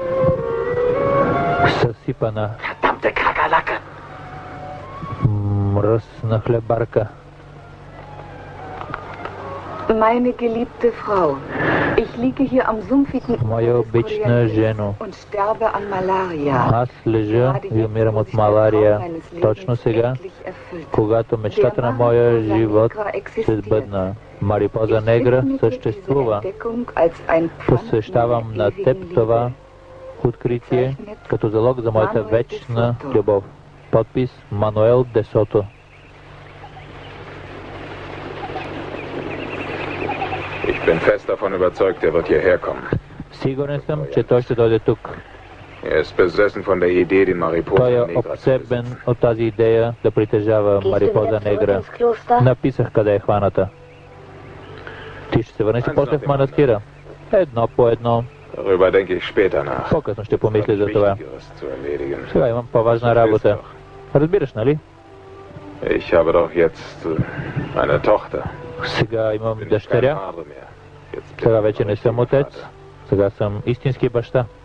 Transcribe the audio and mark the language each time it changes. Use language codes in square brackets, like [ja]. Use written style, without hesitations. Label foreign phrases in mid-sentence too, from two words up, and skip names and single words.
[bg] Съсипана. [de] Verdammte Kakerlake. [bg] Мръсна хлебарка. [de] Meine geliebte Frau, ich liege hier am sumpfigen [bg] Моя обична жено, [de] und sterbe an Malaria. [bg] аз лежа и умирам от малария. Точно сега, когато мечтата на моя живот се сбъдна. Марипоза негра съществува. Посвещавам на теб това откритие като залог за моята вечна любов. Подпис Мануел де Сото. [de] Ich bin fest davon überzeugt, er wird hierher kommen. [bg] Сигурен съм, че той ще дойде тук. [de] Er ist besessen von der Idee, den Mariposa [bg] Той е [de] Negra zu [bg] обсебен [de] besitzen. [bg] от тази идея да притежава Марипоза негра. Написах къде е хваната. Ти ще се върнеш после в манастира. Едно по едно. [de] Darüber denke ich später nach. [bg] По-късно ще помисля за това. [de] Wichtigeres zu erledigen. [bg] Сега имам по-важна работа. Разбираш, нали? [de] Ich habe doch jetzt eine Tochter. [bg] Сега имам [de] Bin ich kein [bg] дъщеря. [de] Vater mehr. Jetzt bin [bg] Сега [de] ich [bg] вече [de] ein [bg] не съм [de] richtiger [bg] отец. [de] Vater. [bg] Сега съм истински баща.